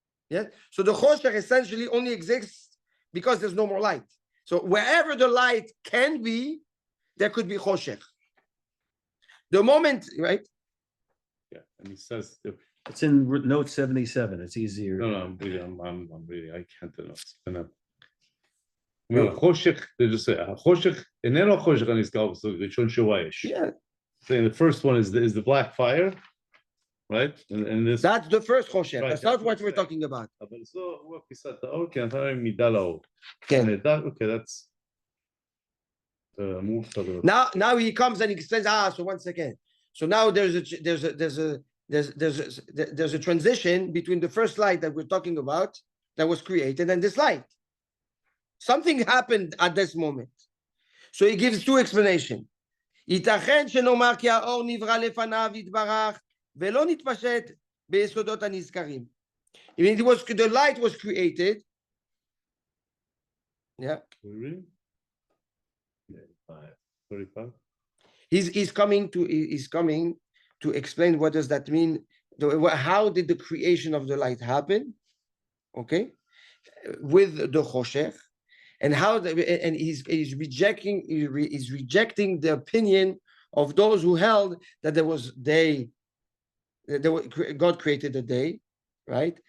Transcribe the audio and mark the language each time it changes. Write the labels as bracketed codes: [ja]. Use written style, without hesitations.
[en] Yeah. So the choshech essentially only exists because there's no more light. So wherever the light can be, there could be choshech. The moment, right? Yeah, and he says, It's in note 77. It's easier. no, I'm reading, I can't know. [he] חושך, [en] they just say, [he] חושך, איננו החושך הנזכר בסוג ראשון שהוא האש. [en] Yeah. Saying the first one is the black fire, right? And this. That's the first choshech. Right, That's that's not what what we're I'm talking about. [he] אבל זו, הוא אפיסת האור, כי נתן להם מידה לאור. כן. [en] Okay, that's move further. Now he comes and he explains. So 1 second. So now there's a transition between the first light that we're talking about that was created and this light. Something happened at this moment. So he gives two explanations. [he] ייתכן שנאמר כי האור נברא לפניו יתברך ולא נתפשט ביסודות הנזכרים. [en] I mean, the light was created. Yeah. Really? 35. He's coming to explain what does that mean. How did the creation of the light happen? Okay, with the choshech, and he's rejecting the opinion of those who held that God created the day, right?